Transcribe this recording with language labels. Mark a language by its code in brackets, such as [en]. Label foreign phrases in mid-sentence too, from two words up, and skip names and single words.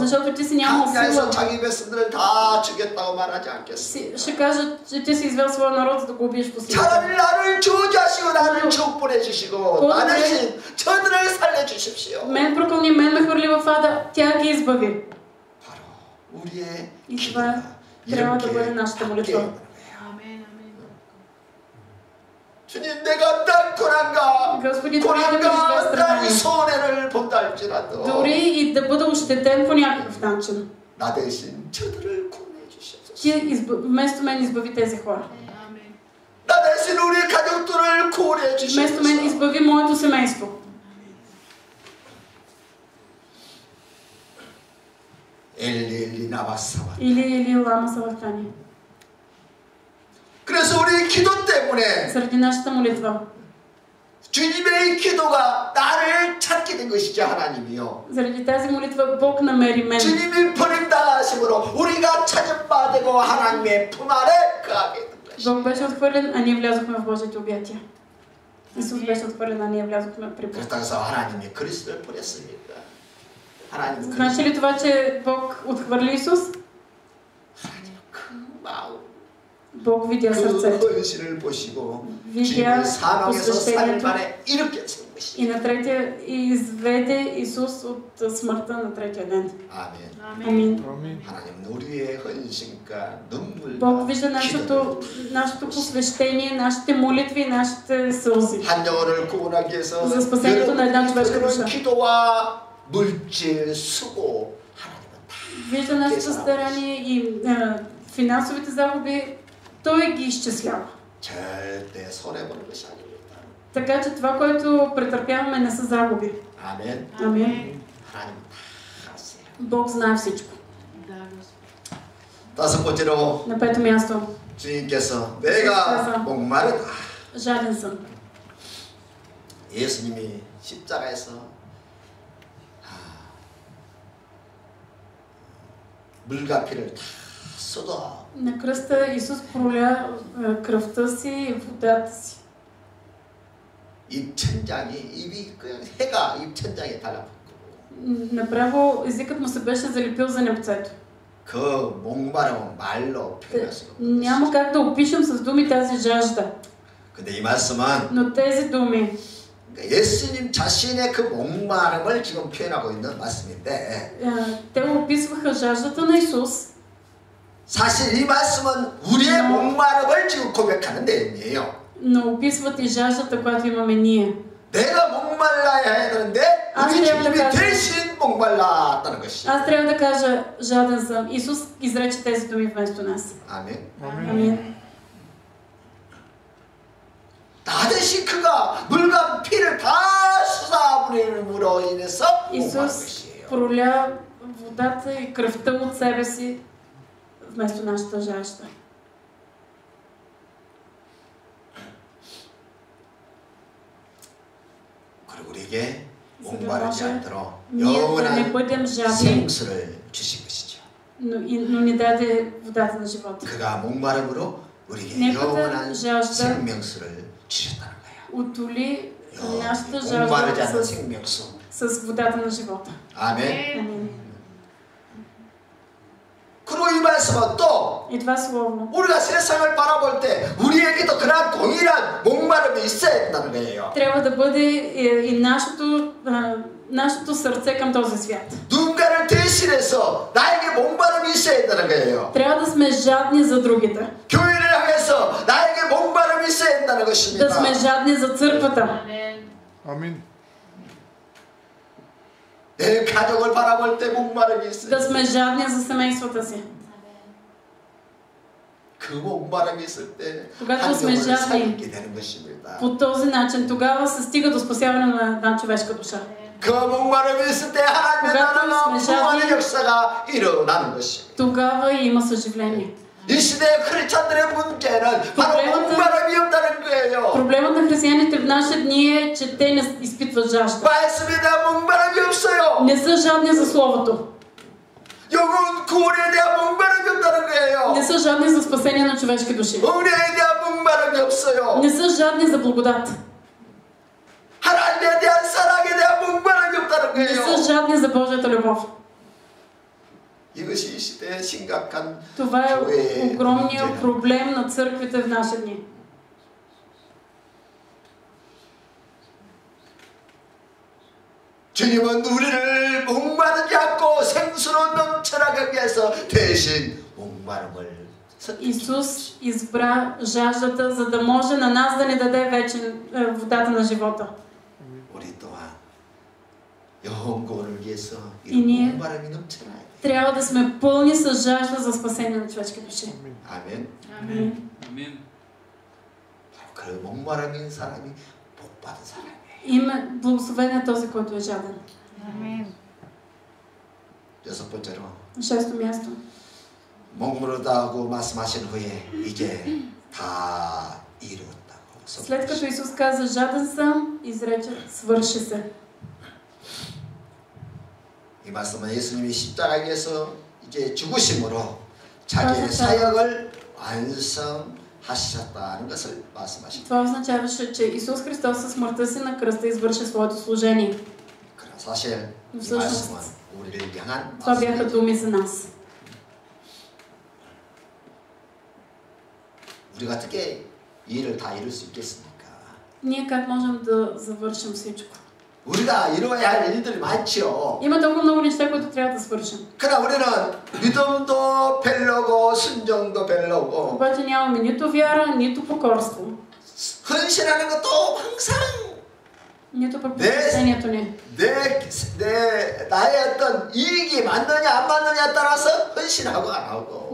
[bg] Защото ти си нямал [ko] 광야에서 [bg] сила. [ko] 자기 백성들을 다 죽였다고 말하지 않겠습니까? [bg] Ще кажат, че ти си извел своя народ, за да го убиеш в пустинята. [ko] 차라리 나를 저주하시고 나를 축복해주시고 나 대신 저들을 살려주십시오. [bg] Мен прокълни, мен ме хвърли в ада, тя ги избави. [ko] 바로 우리의 이 기도가 [bg] трябва да [ko] 이렇게 [bg] бъде нашата молитва. [ko] 주님 내가 딱 고난과 [bg] Господи, дори да преживея [ko] 이 [bg] страдания, [ko] 손해를 본다 할지라도 [bg] дори и да бъда ощетен по някакъв начин, [ko] 나 대신 저들을 구원해 주시옵소서. [bg] ти вместо мен избави тези хора. [ko] 나 대신 우리 가족들을 구원해 [bg] Вместо мен [ko] 주시옵소서. [bg] избави моето семейство. 엘리 나바사바. [arc] ܐܝܠܝ ܠܡܐ ܫܒܩܬܢܝ. [ko] 그래서 우리 기도 때문에 [bg] Заради нашата молитва. [ko] 주님의 기도가 나를 찾게 된 것이죠 하나님이요. [bg] Заради тази молитва Бог намери мен. [ko] 주님이 버림당하심으로 우리가 찾은 바 되고 하나님의 품 안에 거하게 된 것이죠. [bg] Бог беше отхвърлен, а ние влязохме в Божиите обятия. Исус беше отхвърлен, а ние влязохме при Бог. [ko] 그렇다고 해서 하나님이 그리스도를 버렸습니까? 하나님은 [bg] Значи ли това, че Бог отхвърли Исус? [ko] 하나님은 그 마음 [bg] Бог видя [ko] 그 [bg] сърцето. [ko] 헌신을 보시고 [bg] видя [ko] 주님을 사망에서 살인 [bg] посвещението [ko] 만에 이렇게 세운 것이죠. [bg] и на третия и изведе Исус от смъртта на третия ден. [ko] 아멘. [bg] Амин. [ko] 하나님은 우리의 헌신과 눈물과 [bg] Бог вижда [ko] 기도를 [bg] нашето посвещение, нашите молитви, нашите сълзи. [ko] 한 영혼을 구원하기 위해서 [bg] За спасението на една човешка [ko] 그런 [bg] душа. [ko] 기도와 물질 수고 하나님은 다 [bg] вижда нашето старание и финансовите загуби, той ги изчислява. [ko] 절대 손해보는 것이 아닙니다. [bg] Така че това, което претърпяваме, не са загуби. [ko] 아멘. [bg] Амин. [ko] 하나님 다 아세요. [bg] Бог знае всичко. [ko] 다섯 번째로 [bg] На пето място, [ko] 주님께서 내가 목마르다. [bg] жаден съм. [ko] 예수님이 십자가에서 물과 피를 다 쏟아. [bg] На кръста Исус проля кръвта си и водата си. [ko] 입천장이 입이 그냥 해가 입천장에 달라붙고. [bg] Направо езикът му се беше залепил за небцето. [ko] 그 목마름은 말로 표현할 수가 없는 [bg] Няма [ko] 것이죠. [bg] как да опишем с думи тази жажда. [ko] 근데 이 말씀은 [bg] Но тези думи, [ko] 예수님 자신의 그 목마름을 지금 표현하고 있는 말씀인데 [bg] те описваха жаждата на Исус. [ko] 사실 이 말씀은 우리의 목마름을 지금 고백하는 내용이에요. [bg] Но описват и жаждата, която имаме ние. [ko] 내가 목말라야 해야 되는데 우리 주님이 대신 목말랐다는 것이. [bg] Аз трябва да кажа жаден съм. Исус изрече тези думи вместо нас. [ko] 아멘. [bg] Амин. [ko] 나 대신 그가 물과 피를 다 쏟아부림으로 인해서 목마른 [bg] Исус [ko] 것이에요. [bg] проля водата и кръвта от себе си вместо нашата жажда. [ko] 그리고 우리에게 [bg] За да [ko] 목마르지 [bg] може [ko] 않도록 [bg] ние да не [ko] 영원한 [bg] бъдем жадни, [ko] 생수를 주신 것이죠. [bg] но ни даде водата на живота. [ko] 그가 목마름으로 우리에게 [bg] неговата [ko] 영원한 [bg] жажда [ko] 생명수를 주셨다는 거예요. [bg] утоли нашата жажда [ko] 목마르지 않는 생명수. [bg] с водата на живота. [ko] 아멘. [bg] Амин. [ko] 그리고 이 말씀은 또 [bg] И това слово. [ko] 우리가 세상을 바라볼 때 우리에게도 그런 동일한 목마름이 있어야 된다는 거예요. [bg] Трябва да бъде и нашето сърце към този свят. [ko] 누군가를 대신해서 나에게 목마름이 있어야 된다는 거예요. [bg] Трябва да сме жадни за другите. [ko] 교회를 향해서 나에게 목마름이 있어야 된다는 [bg] Да [ko] 것입니다. [bg] сме жадни за църквата. Амин. [ko] 내 가족을 바라볼 때 목마름이 있어요. [bg] Да сме жадни за семействата си. [ko] 그 목마름이 있을 때 [bg] когато сме [ko] 한 영혼을 [bg] жадни [ko] 살리게 되는 것입니다. [bg] по този начин, тогава се стига до спасяване на една човешка душа. [ko] 그 목마름이 있을 때 하나님의 나라가 부활의 역사가 일어나는 것입니다. [bg] Тогава има съживление. [ko] 이 시대의 크리스찬들의 문제는 바로 목마름이 없다는 거예요. [bg] Проблемът на християните в наши дни е, че те не изпитват жажда. [ko] 말씀에 대한 목마름이 없어요. [bg] Не са жадни за Словото. [ko] 영혼 구원에 대한 목마름이 없다는 거예요. [bg] Не са жадни за спасение на човешки души. [ko] 은혜에 대한 목마름이 없어요. [bg] Не са жадни за благодат. [ko] 하나님에 대한 사랑에 대한 목마름이 없다는 [bg] Не [ko] 거예요. [bg] са жадни за Божията любов. [ko] 이것이 이 시대의 심각한 [bg] Това е огромният проблем на църквите в наши дни. [ko] 주님은 우리를 목마르지 않고 생수로 넘쳐나게 하기 위해서 대신 목마름을 [bg] Исус избра жаждата, за да може на нас да ни даде вече водата на живота. [ko] 우리 또한 영혼 구원을 위해서 [bg] И ние [ko] 목마름이 넘쳐나야 돼. [bg] трябва да сме пълни с жажда за спасение на човешки души. [ko] 아멘. [bg] Амин. [ko] 아멘. 그 목마름인 사람이 복 받은 사람이에요. [bg] Име благословен е този, който е жаден. [ko] 여섯 번째로 [bg] На шесто място. [ko] 목마르다고 말씀하신 후에 이제 다 이루었다고. [bg] След като Исус каза жаден съм, изрече свърши се. [ko] 이 말씀은 예수님이 십자가에서 이제 죽으심으로 자기의 사역을 완성하셨다는 것을 말씀하십니다. [bg] Това означаваше, че Исус Христос със смъртта си на кръста извърши своето служение. [ko] 그러나 사실 이 [bg] всъщност, [ko] 말씀은 우리를 향한 [bg] това бяха думи за нас. [ko] 우리가 어떻게 이 일을 다 이룰 수 있겠습니까? [bg] Ние как можем да завършим всичко? [ko] 우리가 이루어야 할 일들이 많지요. [bg] Има толкова много неща, които трябва да свършим. [ko] 그러나 우리는 믿음도 별로고 순종도 별로고 [bg] Обаче нямаме нито вяра, нито покорство. [ko] 헌신하는 것도 항상 [bg] нито пък посвещението ни. [ko] 나의 어떤 이익이 맞느냐 안 맞느냐에 따라서 헌신하고 안 하고.